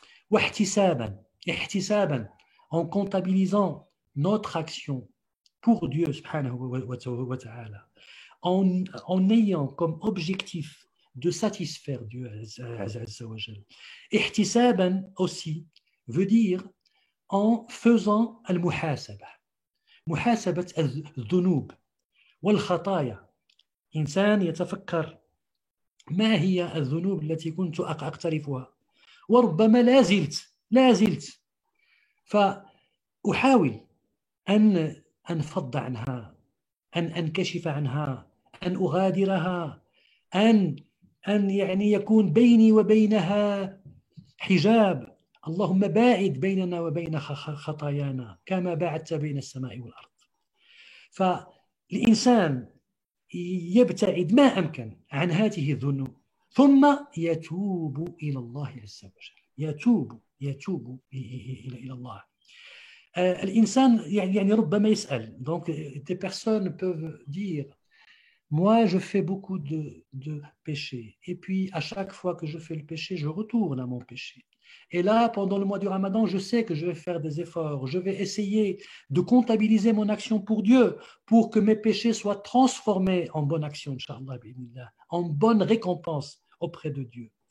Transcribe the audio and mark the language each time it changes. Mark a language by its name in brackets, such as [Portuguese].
[Arabic] Wa ihtisaban, [French] en comptabilisant notre action pour Dieu subhanahu wa ta'ala, en ayant comme objectif de satisfaire Dieu Azza wa Jal. Ihtisaban aussi veut dire en faisant al-muhasaba. [Arabic] محاسبة الذنوب والخطايا. إنسان يتفكر ما هي الذنوب التي كنت أقترفها وربما لا زلت فأحاول أن أنفض عنها، أن أنكشف عنها، أن أغادرها، أن يعني يكون بيني وبينها حجاب. اللهم باعد بيننا وبين خطايانا كما باعدت بين السماء والأرض. فالإنسان يبتعد ما أمكن عن هذه الذنوب ثم يتوب إلى الله عز وجل، يتوب إلى الله. الإنسان يعني ربما يسأل. [French] Donc des personnes peuvent dire: moi je fais beaucoup de péchés et puis à chaque fois que je fais le péché je retourne à mon péché. Et là, pendant le mois du Ramadan, je sais que je vais faire des efforts. Je vais essayer de comptabiliser mon action pour Dieu, pour que mes péchés soient transformés en bonne action, Inch'Allah, en bonne récompense auprès de Dieu.